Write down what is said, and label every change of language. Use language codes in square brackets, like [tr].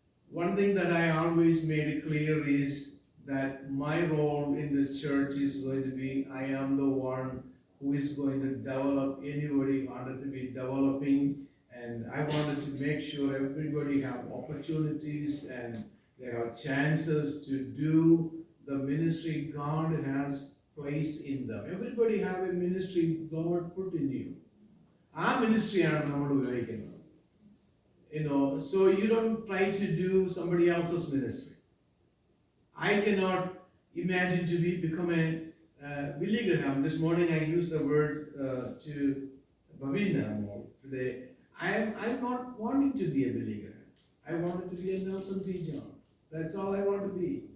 [en] One thing that I always made it clear is that my role in this church is going to be, I am the one who is going to develop anybody wanted to be developing, and I wanted to make sure everybody have opportunities and they have chances to do the ministry God has placed in them. Everybody have a ministry God put in you. Our ministry [ml] ആണ് നമ്മൾ ഉപയോഗിക്കുന്നത്. [en] So you don't try to do somebody else's ministry. I cannot imagine to become a Billy Graham. This morning I used the word to Bhavina today. I'm not wanting to be a Billy Graham. I wanted to be a Nelson P. John. That's all I want to be.